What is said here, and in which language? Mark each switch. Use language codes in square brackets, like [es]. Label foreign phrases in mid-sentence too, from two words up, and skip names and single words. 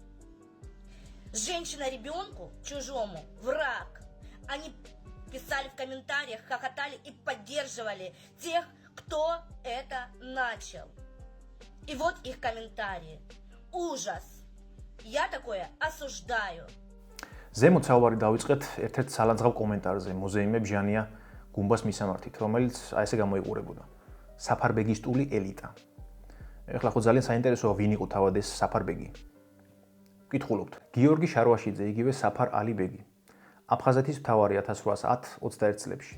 [ru] Женщина ребенку чужому враг. Они писали в комментариях, хохотали и поддерживали тех, кто это начал. И вот их комментарии. Ужас. Я такое осуждаю. [ka] ზემოთ საუბარი დავიწყეთ ერთ-ერთ სალაძღავ კომენტარზე მოზეიმე ბჟანია გუმბას მისამართით, რომელიც აი ესე გამოიყურებოდა. საფარბეგისტული ელიტა. ეხლა ხო ძალიან საინტერესოა, ვინ იყო თავად ეს საფარბეგი. ვკითხულობთ. გიორგი შარვაშიძე, იგივე საფარ ალი ბეგი. აფხაზეთის მთავარი 1810-21 წლებში.